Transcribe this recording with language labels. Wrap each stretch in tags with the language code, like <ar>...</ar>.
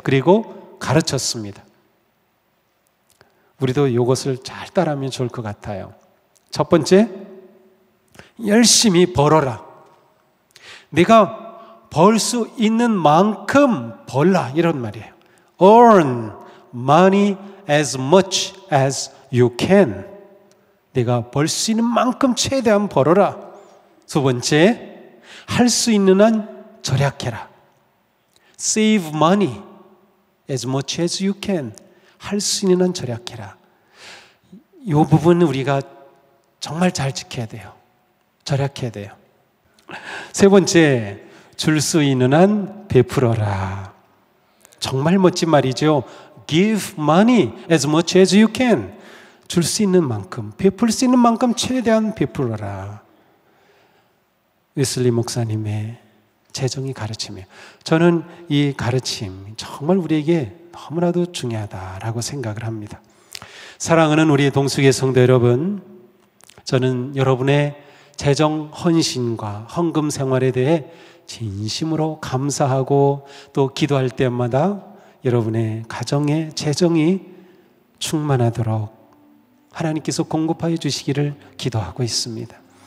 <ko>그리고 가르쳤습니다. 우리도 이것을 잘 따라하면 좋을 것 같아요. 첫 번째, 열심히 벌어라. 내가 벌 수 있는 만큼 벌라, 이런 말이에요.</ko> <en>Earn money as much as you can.</en> <ko>내가 벌 수 있는 만큼 최대한 벌어라. 두 번째, 할 수 있는 한 절약해라.</ko> <en>Save money as much as you can.</en> <ko>할 수 있는 한 절약해라. 이 부분은 우리가 정말 잘 지켜야 돼요. 절약해야 돼요. 세 번째, 줄 수 있는 한 베풀어라. 정말 멋진 말이죠.</ko> <en>Give money as much as you can.</en> <ko>줄 수 있는 만큼, 베풀 수 있는 만큼 최대한 베풀어라. 웨슬리 목사님의 재정의 가르침이에요. 저는 이 가르침 정말 우리에게 너무나도 중요하다라고 생각을 합니다. 사랑하는 우리 동숙의 성도 여러분, 저는 여러분의 재정 헌신과 헌금 생활에 대해 진심으로 감사하고 또 기도할 때마다 여러분의 가정의 재정이 충만하도록 하나님께서 공급하여 주시기를 기도하고 있습니다.</ko>